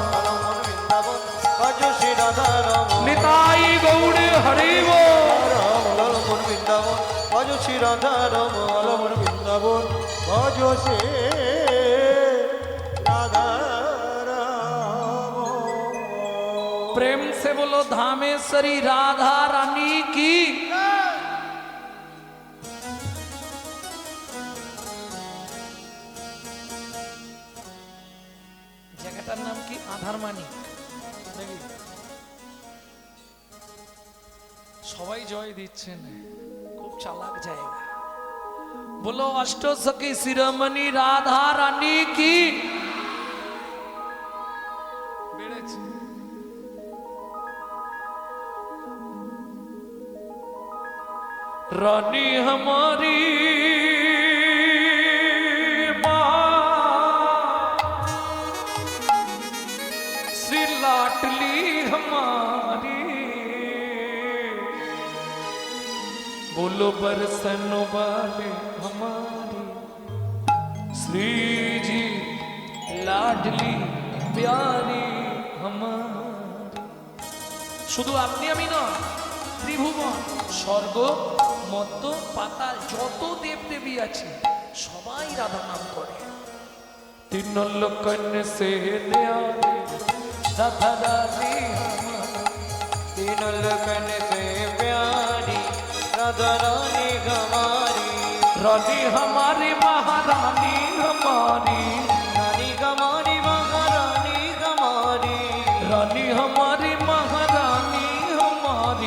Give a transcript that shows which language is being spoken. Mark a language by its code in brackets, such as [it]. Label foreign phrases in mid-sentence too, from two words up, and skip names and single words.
[bn] বৃন্দাবন ভজ শ্রী রাধা রমন। নিতাই গৌড়ে হরি বল। মন বৃন্দাবন ভজ শ্রী রাধা রমন। বৃন্দাবন ভজ সে রাধা রাম। [hi] प्रेम से बोलो धामेश्वरी राधा रानी की। [bn] জায়গাটার নাম কি? আধারমানি। সবাই জয় দিচ্ছেন, খুব চালাক জায়গা। বলো অষ্টসখী শিরোমণি রাধা রানী কি। বেড়েছে। [hi] रानी हमारी श्री लाडली हमारी, बोलो बरसन वाले हमारी श्री जी लाडली प्यारी हमारी। [bn] শুধু আপনি আমি নয়, ত্রিভুবন স্বর্গ মধ্য পাতাল যত দেব দেবী আছে সবাই রাধা নাম করে। [hi] तीन लोकन्ये से न्यारे राधा रानी तीन लगन से प्यारी राधा रानी हमारी। रानी हमारी महारानी हमारी, रानी हमारी महारानी हमारी। रानी हमारी महारानी हमारी,